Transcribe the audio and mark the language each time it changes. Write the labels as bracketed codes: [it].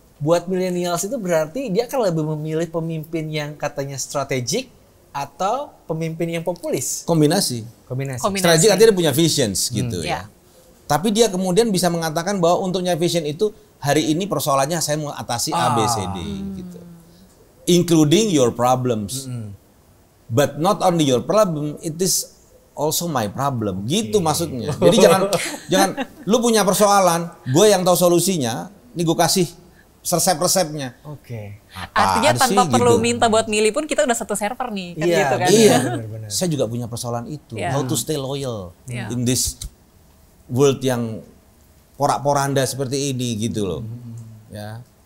[id] Buat millennials itu berarti dia akan lebih memilih pemimpin yang katanya strategik atau pemimpin yang populis. Kombinasi. Strategik artinya dia punya visions gitu ya. Tapi dia kemudian bisa mengatakan bahwa untuknya vision itu hari ini persoalannya saya mau atasi A, B, C, D gitu. [en] Including your problems. But not only your problem, it is also my problem. [id] Gitu maksudnya. Jadi jangan lu punya persoalan, gue yang tahu solusinya, ini gue kasih resep-resepnya. Artinya tanpa perlu minta buat milih pun kita udah satu server nih, kan gitu kan. Iya. Saya juga punya persoalan itu. [en] How to stay loyal in this world [id] yang porak-poranda seperti ini gitu loh. Ya.